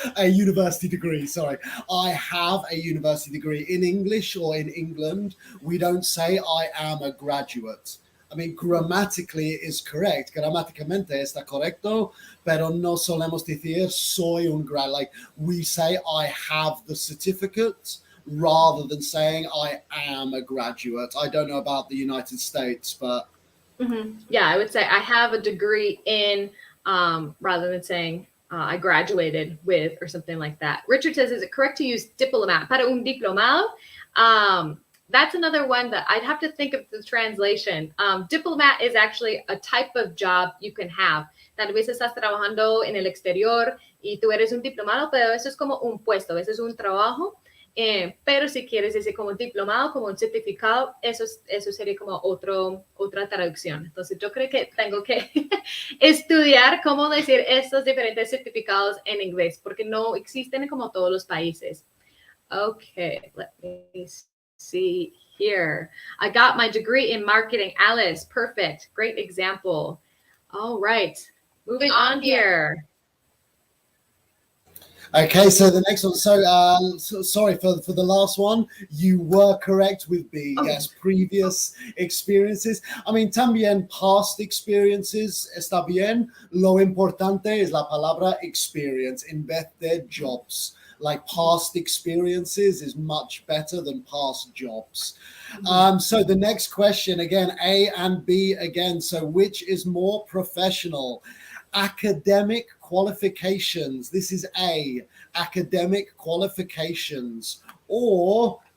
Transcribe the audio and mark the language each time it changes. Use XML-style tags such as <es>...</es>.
<en>A university degree. Sorry. I have a university degree in English, or in England, we don't say I am a graduate. I mean, grammatically it is correct.</en> <es>Gramáticamente está correcto, pero no solemos decir soy un grad.</es> <en>Like, we say I have the certificate rather than saying I am a graduate. I don't know about the United States, but yeah, I would say I have a degree in, rather than saying I graduated with or something like that. Richard says, is it correct to use diplomat?</en> <es>Para un diplomado?</es> <en>That's another one that I'd have to think of the translation. Diplomat is actually a type of job you can have.</en> <es>Tal vez estás trabajando en el exterior y tú eres un diplomado, pero eso es como un puesto, eso es un trabajo. Pero si quieres decir como un diplomado, como un certificado, eso sería como otra traducción. Entonces yo creo que tengo que estudiar cómo decir estos diferentes certificados en inglés, porque no existen como todos los países.</es> <en>Okay, let me see here. I got my degree in marketing. Alice, perfect. Great example. All right, moving on here. Okay, so the next one. So, sorry for the last one. You were correct with B. Okay. Yes, previous experiences. I mean,</en> <es>también</es> <en>past experiences</en> <es>está bien. Lo importante es la palabra experience in vez de jobs.</es> <en>Like, past experiences is much better than past jobs. So the next question, again, A and B again. So which is more professional? Academic qualifications. This is A, academic qualifications, or</en>